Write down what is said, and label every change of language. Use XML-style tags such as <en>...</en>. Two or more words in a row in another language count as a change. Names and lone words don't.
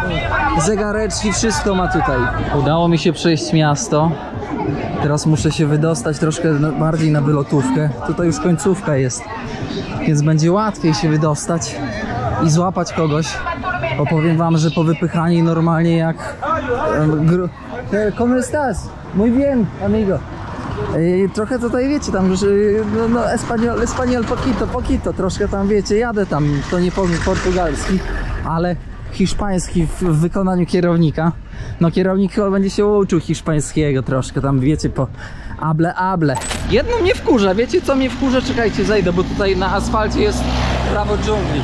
<pl>Zegareczki, wszystko ma tutaj. Udało mi się przejść miasto. Teraz muszę się wydostać troszkę bardziej na wylotówkę. Tutaj już końcówka jest, więc będzie łatwiej się wydostać i złapać kogoś. Opowiem wam, że po wypychaniu normalnie jak...</pl> <es>¿Cómo estás? Muy bien, amigo.</es> <pl>Trochę tutaj wiecie, tam już</pl> <es>español poquito,</es> <pl>troszkę tam wiecie, jadę tam, to nie powiem portugalski, ale hiszpański w wykonaniu kierownika. No kierownik chyba będzie się uczył hiszpańskiego troszkę, tam wiecie, po able. Jedno mnie wkurza, wiecie co mnie wkurza? Czekajcie, zejdę, bo tutaj na asfalcie jest prawo dżungli.</pl>